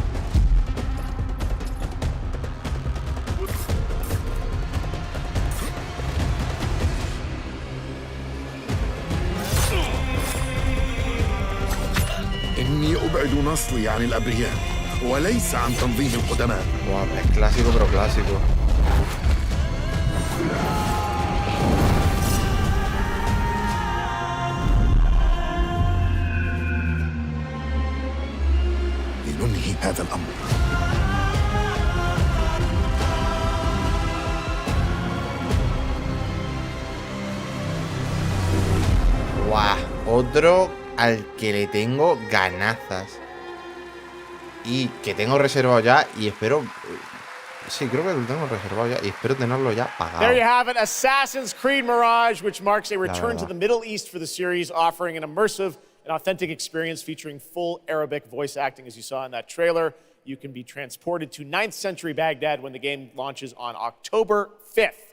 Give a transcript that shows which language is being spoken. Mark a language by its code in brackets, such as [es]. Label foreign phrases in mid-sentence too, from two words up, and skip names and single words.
[ar] إني أبعد نصلي عن الأبرياء وليس عن تنظيم القدماء. [es] Wow, es clásico, pero clásico. [ar] لننهي هذا الأمر. [es] Guau, otro al que le tengo ganazas. Y que tengo reservado ya y espero... Sí, creo que lo tengo reservado ya y espero tenerlo ya pagado. [en] There you have it, Assassin's Creed Mirage, which marks a return to the Middle East for the series, offering an immersive and authentic experience featuring full Arabic voice acting, as you saw in that trailer. You can be transported to 9th century Baghdad when the game launches on October 5th.